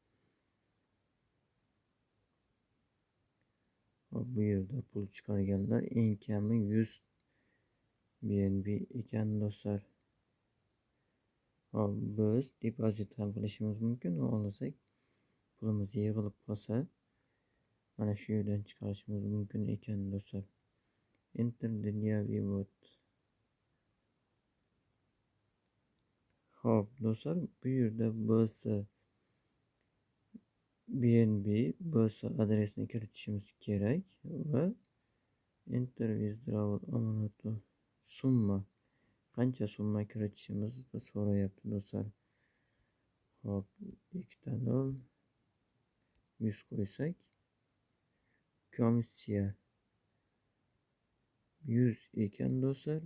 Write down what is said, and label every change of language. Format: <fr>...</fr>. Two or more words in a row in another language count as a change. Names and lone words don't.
<uz>Hop, bu yerda pul chiqarganlar eng kami 100 BNB ekan do'stlar. Hop, biz depozit ham qilishimiz mumkin. Xohlasak, pulimiz yig'ilib qolsa, mana shu yerdan chiqarishimiz mumkin ekan do'stlar.</uz> <en>Enter the new vivod.</en> <uz>Hop do'stlar, bu yerda BNB adresini kiritishimiz kerak va</uz> <en>enter withdrawal amount</en> <uz>summa qancha summa kiritishimizni so'rayapti do'stlar. Hop, 2 100 qo'ysak, komissiya 100 ekan do'stlar.</uz>